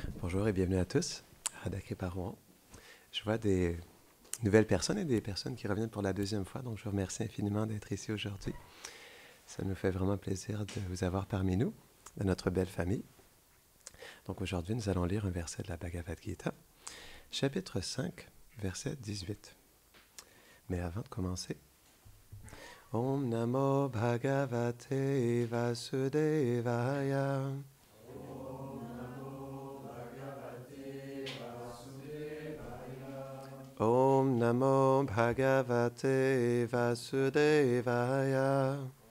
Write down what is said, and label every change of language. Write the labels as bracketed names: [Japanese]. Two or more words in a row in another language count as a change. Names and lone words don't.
[French] Bonjour et bienvenue à tous à Dakar-Rouen. Je vois des nouvelles personnes et des personnes qui reviennent pour la deuxième fois, donc je vous remercie infiniment d'être ici aujourd'hui. Ça nous fait vraiment plaisir de vous avoir parmi nous, de notre belle famille. Donc aujourd'hui, nous allons lire un verset de la Bhagavad Gita, chapitre 5, verset 18. Mais avant de commencer, [Sanskrit] Om Namo Bhagavate Vasudevaya. Om Namo Bhagavate Vasudevaya.